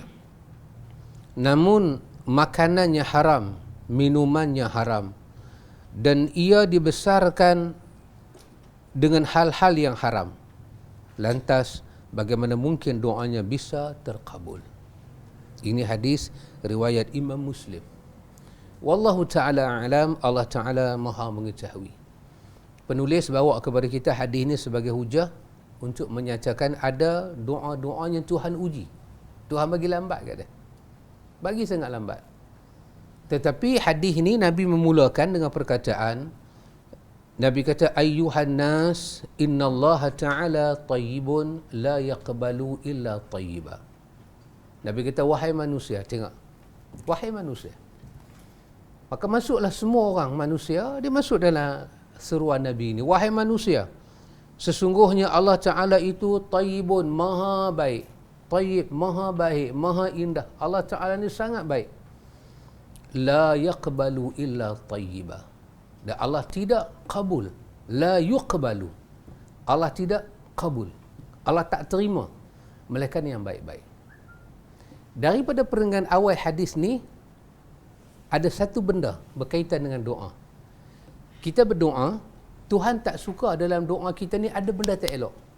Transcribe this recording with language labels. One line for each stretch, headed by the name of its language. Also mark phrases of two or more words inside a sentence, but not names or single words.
Malay: Namun makanannya haram, minumannya haram, dan ia dibesarkan dengan hal-hal yang haram. lantas bagaimana mungkin doanya bisa terkabul? Ini hadis riwayat Imam Muslim.
Arabic: والله تعالى أعلم,
Malay: Allah Ta'ala maha mengetahui. Penulis bawa kepada kita hadis ini sebagai hujah untuk menyatakan ada doa-doanya Tuhan uji. Tuhan bagi lambat kat dia. Bagi sangat lambat. Tetapi hadis ini Nabi memulakan dengan perkataan, Nabi kata,
Arabic: أيها الناس إن الله تعالى طيب لا يقبل إلا طيبا.
Malay: Nabi kata, wahai manusia, tengok. Wahai manusia. Maka masuklah semua orang manusia, dia masuk dalam seruan Nabi ini. Wahai manusia, sesungguhnya Allah Ta'ala itu tayyibun, maha baik. Tayyib, maha baik, maha indah. Allah Ta'ala ini sangat baik.
Arabic: لا يقبل إلا طيبا.
Malay: Dan Allah tidak kabul.
Arabic: لا يُقبل.
Malay: Allah tidak kabul. Allah tak terima melainkan yang baik-baik. Daripada perenggan awal hadis ni, ada satu benda berkaitan dengan doa. Kita berdoa, Tuhan tak suka dalam doa kita ni ada benda tak elok.